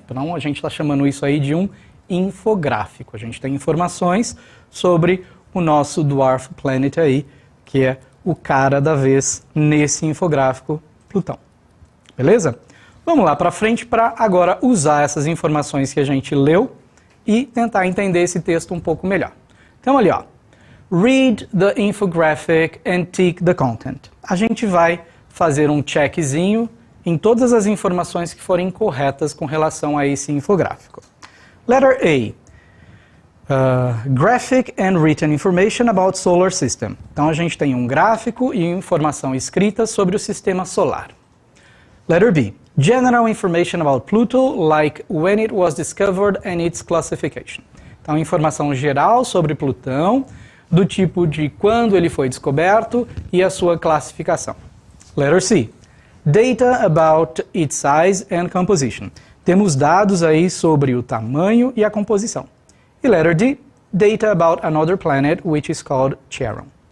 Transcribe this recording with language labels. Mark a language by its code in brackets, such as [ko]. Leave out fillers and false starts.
[pt] Então a gente está chamando isso aí de um infográfico. A gente tem informações sobre o nosso dwarf planet aí, que é o cara da vez nesse infográfico, Plutão. Beleza? Vamos lá para frente para agora usar essas informações que a gente leu e tentar entender esse texto um pouco melhor. Então ali, ó. [en] Read the infographic and tick the content. [pt] A gente vai fazer um checkzinho em todas as informações que forem corretas com relação a esse infográfico. [en] Letter A. Graphic and written information about solar system. [pt] Então a gente tem um gráfico e informação escrita sobre o sistema solar. [en] Letter B. General information about Pluto, like when it was discovered and its classification. [pt] Então informação geral sobre Plutão, do tipo de quando ele foi descoberto e a sua classificação. [en] Letter C. Data about its size and composition. [pt] Temos dados aí sobre o tamanho e a composição. E letter D. [en] Data about another planet, which is called Charon.